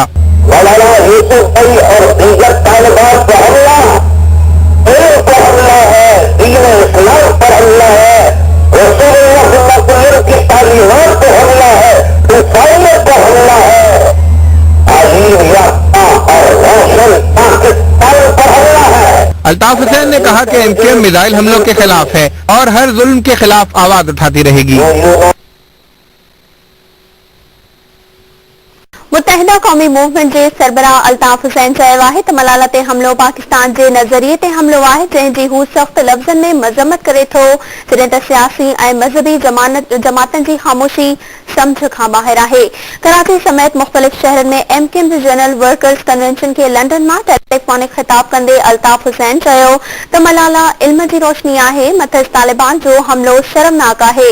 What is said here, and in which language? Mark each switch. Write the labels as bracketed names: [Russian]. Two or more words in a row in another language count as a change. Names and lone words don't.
[Urdu] ملالہ یوسفزئی اور دیگر طالبات پر حملہ علم پر حملہ ہے، دین اسلام پر حملہ ہے، رسول اللہ صلی اللہ علیہ وسلم کی تعلیمات پر حملہ ہے، انسانیت پر حملہ ہے، تعلیم یافتہ اور روشن پاکستان پر حملہ ہے. الطاف حسین نے کہا کہ ایم کیو ایم میزائل حملوں کے خلاف ہے اور ہر ظلم کے خلاف آواز اٹھاتی رہے گی. [Sindhi] متحدہ قومی موومنٹ जे सरबराह अल्ताफ हुसैन चयो आहे त मलाला ते हमलो पाकिस्तान जे नज़रिए ते हमलो आहे जंहिंजी हू सख़्त लफ़्ज़नि में मज़म्मत करे थो जॾहिं त सियासी ऐं मज़हबी जमातनि जी ख़ामोशी सम्झ खां ॿाहिरि आहे। कराची समेत मुख़्तलिफ़ शहरनि में MKM जे [English] General Workers Convention [Sindhi] खे लंडन मां टेलीफोनिक ख़िताब कंदे अल्ताफ हुसैन चयो त मलाला इल्म जी रोशनी आहे मथस तालिबान जो हमलो शर्मनाक आहे।